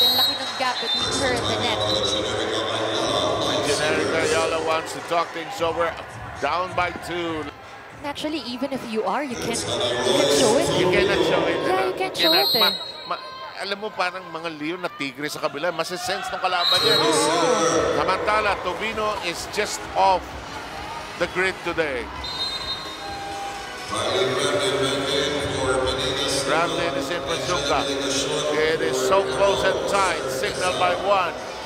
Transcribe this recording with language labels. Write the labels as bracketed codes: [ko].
[tl] Ang laki ng gap [en] between her and the net. Generika Ayala wants to talk things over. Down by 2. Actually, even if you are, you can't show it. You cannot show it. Yeah, you can't show it eh. [tl] Alam mo, parang mga leon na tigre sa kabila. Masisense ng kalaban niya. [en] Samantala, Tubino is just off the grid today. Ramlin is in for Zuka. It is so close and tight. Cignal by 1.